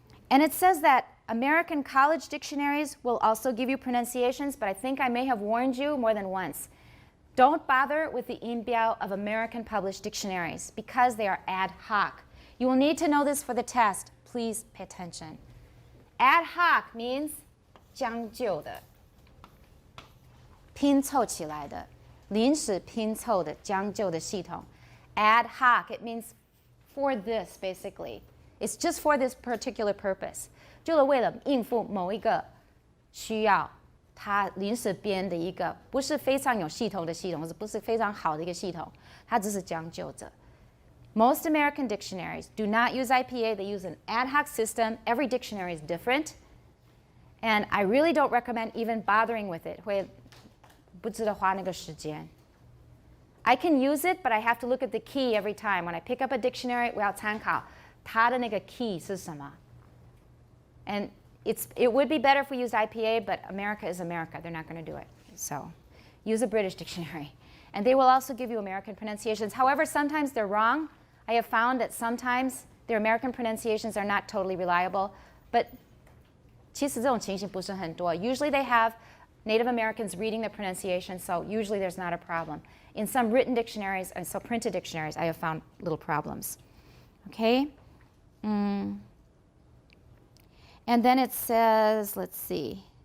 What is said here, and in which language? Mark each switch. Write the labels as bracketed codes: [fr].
[en] And it says that American college dictionaries will also give you pronunciations, but I think I may have warned you more than once. Don't bother with the 音标 of American published dictionaries because they are ad hoc. You will need to know this for the test. Please pay attention. Ad hoc means [zh] 将就的，拼凑起来的，临时拼凑的，将就的系统。 [en] Ad hoc, it means for this, basically. It's just for this particular purpose. [zh] 就是为了应付某一个需要，它临时编的一个不是非常有系统的系统，不是非常好的一个系统，它只是将就着。 [en] Most American dictionaries do not use IPA. They use an ad hoc system. Every dictionary is different. And I really don't recommend even bothering with it. [zh] 会不值得花那个时间。 [en] I can use it, but I have to look at the key every time. When I pick up a dictionary, [zh] 我要参考它的那个 key 是什么。 [en] And it would be better if we used IPA, but America is America. They're not going to do it. So use a British dictionary. And they will also give you American pronunciations. However, sometimes they're wrong. I have found that sometimes their American pronunciations are not totally reliable. But [zh] 其实这种情形不是很多. [en] Usually they have Native Americans reading the pronunciation, so usually there's not a problem. In some written dictionaries and so printed dictionaries, I have found little problems. Okay? And then it says, let's see.